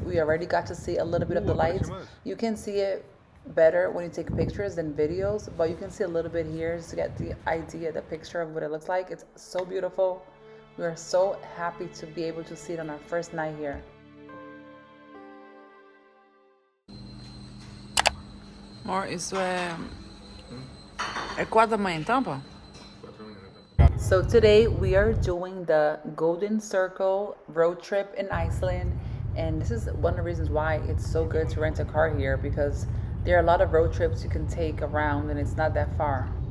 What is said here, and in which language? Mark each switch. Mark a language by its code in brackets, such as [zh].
[en] We already got to see a little bit of the lights. You can see it better when you take pictures than videos, but you can see a little bit here just to get the idea, the picture of what it looks like. It's so beautiful. We are so happy to be able to see it on our first night here. [pt] Amor, isso é 4 da manhã então, pô? [en] So today we are doing the Golden Circle road trip in Iceland, and this is one of the reasons why it's so good to rent a car here, because there are a lot of road trips you can take around and it's not that far.